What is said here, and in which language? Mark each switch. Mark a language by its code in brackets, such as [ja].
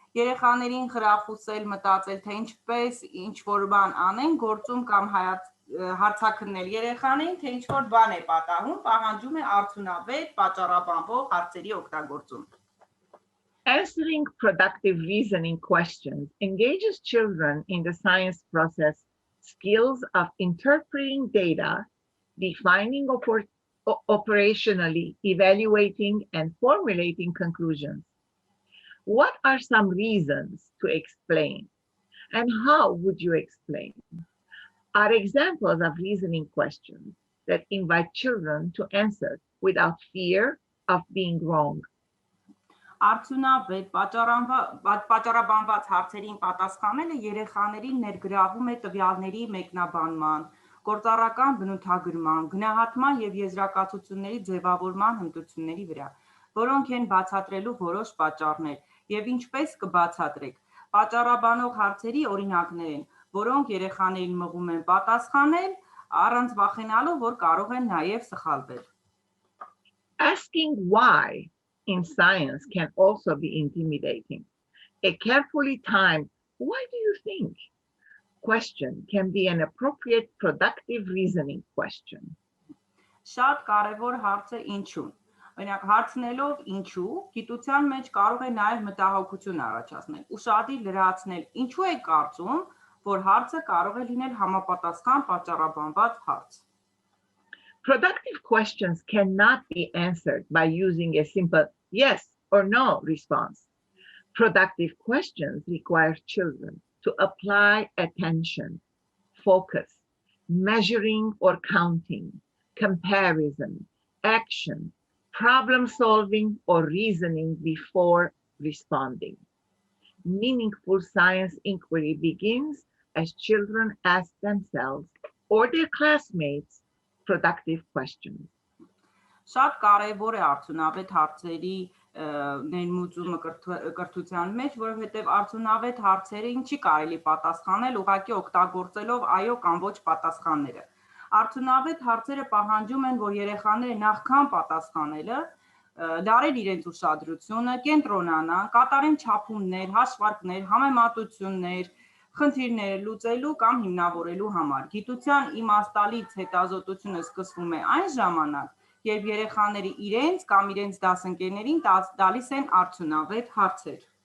[hy] երեխաներին խրախուսել մտածել, թե ինչպես ինչ որ բան անեն, գործում կամ հարցաքննել երեխաներին, թե ինչ որ բան է պատահում, պահանջում է արդյունավետ, պատճառաբանվող հարցերի օգտագործում։ [en] Answering productive reasoning questions engages children in the science process, skills of interpreting data, defining operationally, evaluating, and formulating conclusions. What are some reasons to explain? And how would you explain? Are examples of reasoning questions that invite children to answer without fear of being wrong. [hy] Արդյունավետ պատճառաբանված հարցերին պատասխանելը երեխաներին ներգրավում է տվյալների մեկնաբանման, գործառական բնութագրման, գնահատման եւ եզրակացությունների ձևավորման հմտությունների վրա, որոնք են բացատրելու որոշ պատճառներ եւ ինչպես կբացատրեք։ Պատճառաբանող հարցերի օրինակներ են, որոնք երեխաներին մղում են պատասխանել, առանց վախենալու, որ կարող են նաեւ սխալվել։ [en] Asking why in science can also be intimidating. A carefully timed, why do you think? Question can be an appropriate productive reasoning question. [hy] Շատ կարևոր հարց է ինչու։ Օրինակ հարցնելով ինչու, գիտության մեջ կարող է նաև մտահոգություն առաջացնել, ուշադիր լրացնել, ինչու է կարծում, որ հարցը կարող է լինել համապատասխան պատճառաբանված հարց։ [en] Productive questions cannot be answered by using a simple yes or no response. Productive questions require children to apply attention, focus, measuring or counting, comparison, action, problem solving or reasoning before responding. Meaningful science inquiry begins as children ask themselves or their classmates productive questions. [hy] Շատ կարևոր է արդյունավետ հարցերի ներմուծումը կրթության մեջ, որովհետև արդյունավետ հարցերը ինչի կարելի պատասխանել, ուղղակի օգտագործելով այո կամ ոչ պատասխանները։ Արդյունավետ հարցերը պահանջում են, որ երեխաները նախքան պատասխանելը դարեն իրենց ուշադրությունը, կենտրոնանան, կատարեն չափումներ, հաշվարկներ, համեմատություններ, խնդիրները լուծելու կամ հիմնավորելու համար։ Գիտության իմաստալից հետազոտությունը սկսվում է այն ժամանակ, երբ երեխաները իրենց կամ իրենց դասընկերներին տալիս են արդյունավետ հարցեր։